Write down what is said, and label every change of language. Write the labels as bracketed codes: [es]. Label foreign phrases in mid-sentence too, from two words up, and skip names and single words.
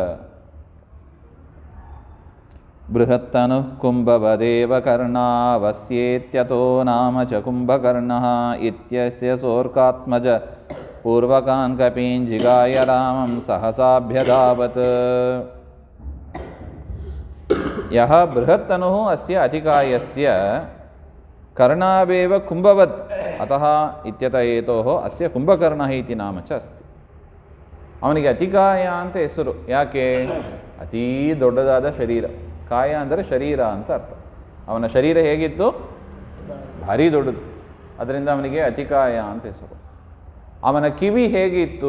[sa] ಬೃಹತ್ತನು ಕುಂಭವದೇವ ಕರ್ಣಾವಸ್ಯೇತ್ಯತೋ ನಾಮ ಚ ಕುಂಭಕರ್ಣಃ ಇತ್ಯಸ್ಯ ಸೋರ್ಕಾತ್ಮಜ ಪೂರ್ವಕಾನ್ ಕಪೀನ್ ಜಿಗಾಯ ರಾಮಂ ಸಹಸಾಭ್ಯಧಾವತ್. ಯಹ ಬೃಹತ್ತನುಃ ಅಸ್ಯ ಅತಿಕಾಯಸ್ಯ ಕರ್ಣಾವೇವ ಕುಂಭವತ್ ಅತಃ ಇತ್ಯತ ಏತೋಃ ಅಸ್ಯ ಕುಂಭಕರ್ಣಃ ಇತಿ ನಾಮ ಚ ಅಸ್ತಿ. [kn] ಅವನಿಗೆ ಅತಿಕಾಯ ಅಂತ ಹೆಸರು. ಯಾಕೆ? ಅತೀ ದೊಡ್ಡದಾದ ಶರೀರ. ಕಾಯ ಅಂದರೆ ಶರೀರ ಅಂತ ಅರ್ಥ. ಅವನ ಶರೀರ ಹೇಗಿತ್ತು? ಭಾರಿ ದೊಡ್ಡದು. ಅದರಿಂದ ಅವನಿಗೆ ಅತಿಕಾಯ ಅಂತ ಹೆಸರು. ಅವನ ಕಿವಿ ಹೇಗಿತ್ತು?